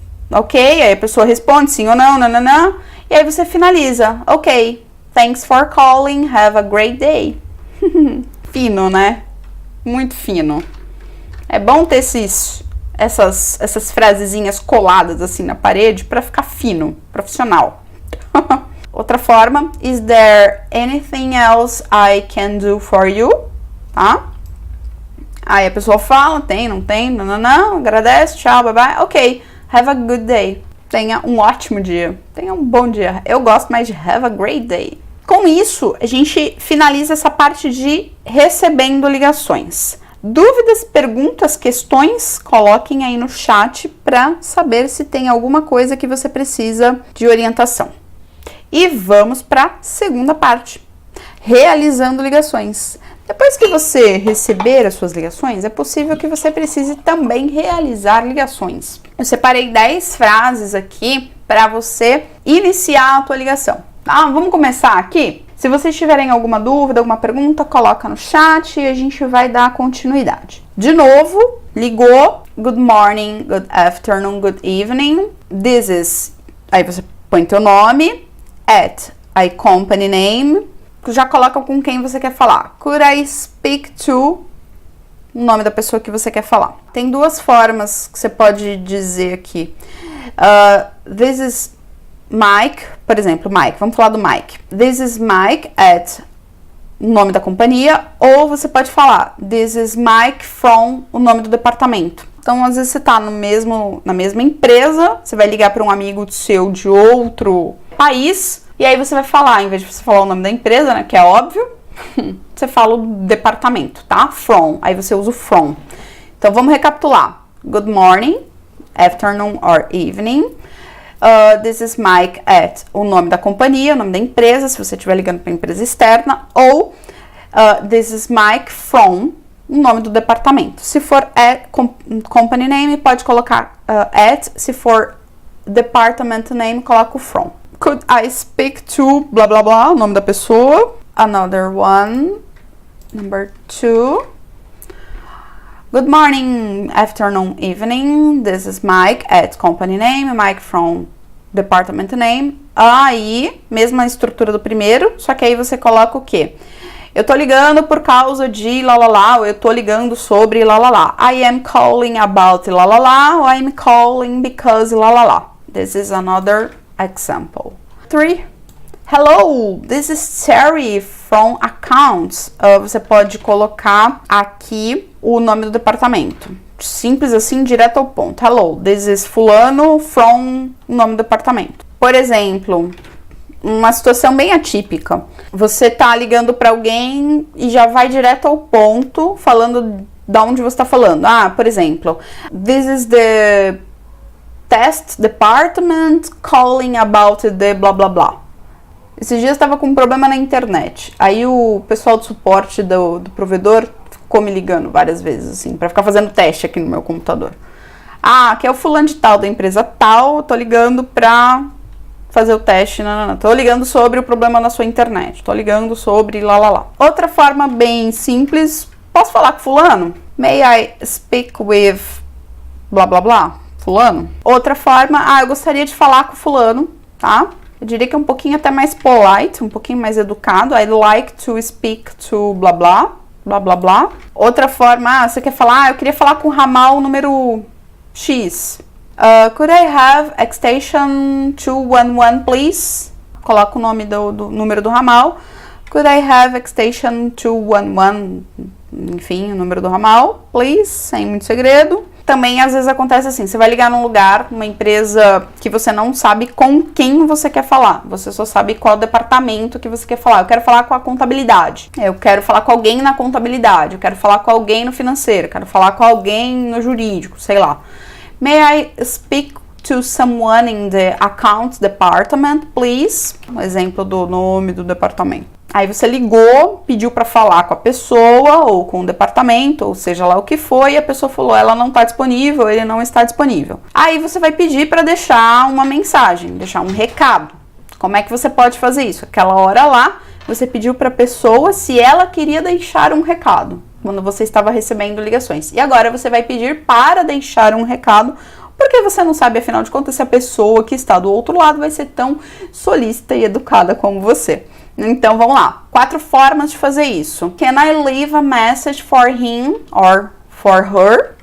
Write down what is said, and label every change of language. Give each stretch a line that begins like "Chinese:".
Portuguese: Ok, aí a pessoa responde sim ou não, nananã, e aí você finaliza:
English: ok, thanks for calling, have a great day.
Portuguese: Fino, né? Muito fino. É bom ter essas frasezinhas coladas assim na parede para ficar fino, profissional. Outra forma,
English: is there anything else I can do for you?
Portuguese: Tá? Aí a pessoa fala, tem, não tem, não, agradece, tchau, bye bye.
English: Ok, have a good day.
Portuguese: Tenha um ótimo dia, tenha um bom dia. Eu gosto mais de
English: have a great day.
Portuguese: Com isso, a gente finaliza essa parte de recebendo ligações. Dúvidas, perguntas, questões, coloquem aí no chat para saber se tem alguma coisa que você precisa de orientação. E vamos para a segunda parte, realizando ligações. Depois que você receber as suas ligações, é possível que você precise também realizar ligações. Eu separei 10 frases aqui para você iniciar a tua ligação. Vamos começar aqui? Se vocês tiverem alguma dúvida, alguma pergunta, coloca no chat e a gente vai dar continuidade. De novo, ligou,
English: good morning, good afternoon, good evening. This is,
Portuguese: aí você põe teu nome, at, aí
English: company name,
Portuguese: já coloca com quem você quer falar.
English: Could I speak to,
Portuguese: o nome da pessoa que você quer falar. Tem duas formas que você pode dizer aqui.
English: This is Mike,
Portuguese: por exemplo, Mike, vamos falar do Mike.
English: This is Mike at
Portuguese: o nome da companhia, ou você pode falar
English: this is Mike from
Portuguese: o nome do departamento. Então, às vezes você tá na mesma empresa, você vai ligar para um amigo seu de outro país, e aí você vai falar, em vez de você falar o nome da empresa, né, que é óbvio, você fala o departamento, tá? From, aí você usa o from. Então, vamos recapitular.
English: Good morning, afternoon or evening. This is Mike at
Portuguese: o nome da companhia, o nome da empresa, se você estiver ligando para empresa externa, ou
English: this is Mike from
Portuguese: o nome do departamento. Se for
English: company name,
Portuguese: pode colocar at, se for
English: department name,
Portuguese: coloca o from.
English: Could I speak to
Portuguese: blá blá blá, o nome da pessoa.
English: Another one, number 2. Good morning, afternoon, evening. This is Mike at company name, Mike from department name.
Portuguese: Aí, mesma estrutura do primeiro, só que aí você coloca o quê? Eu tô ligando por causa de lalala, ou eu tô ligando sobre lalala.
English: I am calling about lalala,
Portuguese: ou
English: I am calling because lalala. This is another example. 3. Hello, this is Terry from accounts.
Portuguese: Você pode colocar aqui o nome do departamento. Simples assim, direto ao ponto.
English: Hello, this is fulano from
Portuguese: o nome do departamento. Por exemplo, uma situação bem atípica. Você tá ligando para alguém e já vai direto ao ponto, falando de onde você está falando. Por exemplo,
English: this is the test department calling about the blá blá blá.
Portuguese: Esses dias estava com um problema na internet. Aí o pessoal do suporte do provedor ficou me ligando várias vezes, assim, para ficar fazendo teste aqui no meu computador. Que é o fulano de tal, da empresa tal, tô ligando pra fazer o teste, não. Tô ligando sobre o problema na sua internet, tô ligando sobre lá. Outra forma bem simples, posso falar com fulano?
English: May I speak with blá blá blá, fulano?
Portuguese: Outra forma, eu gostaria de falar com fulano, tá? Eu diria que é um pouquinho até mais polite, um pouquinho mais educado.
English: I'd like to speak to blá blá.
Portuguese: blá blá blá. Outra forma, você quer falar, eu queria falar com o ramal número X.
English: Could I have extension 211, please?
Portuguese: Coloca o nome do número do ramal.
English: Could I have extension 211?
Portuguese: Enfim, o número do ramal, please, sem muito segredo. Também às vezes acontece assim, você vai ligar num lugar, uma empresa que você não sabe com quem você quer falar. Você só sabe qual departamento que você quer falar. Eu quero falar com a contabilidade. Eu quero falar com alguém na contabilidade. Eu quero falar com alguém no financeiro. Eu quero falar com alguém no jurídico, sei lá.
English: May I speak to someone in the accounts department, please?
Portuguese: Um exemplo do nome do departamento. Aí você ligou, pediu para falar com a pessoa ou com o departamento, ou seja lá o que foi, e a pessoa falou, ela não está disponível, ele não está disponível. Aí você vai pedir para deixar uma mensagem, deixar um recado. Como é que você pode fazer isso? Aquela hora lá, você pediu para a pessoa se ela queria deixar um recado, quando você estava recebendo ligações. E agora você vai pedir para deixar um recado, porque você não sabe, afinal de contas, se a pessoa que está do outro lado vai ser tão solícita e educada como você. Então, vamos lá. 4 formas de fazer isso.
English: Can I leave a message for him or for her?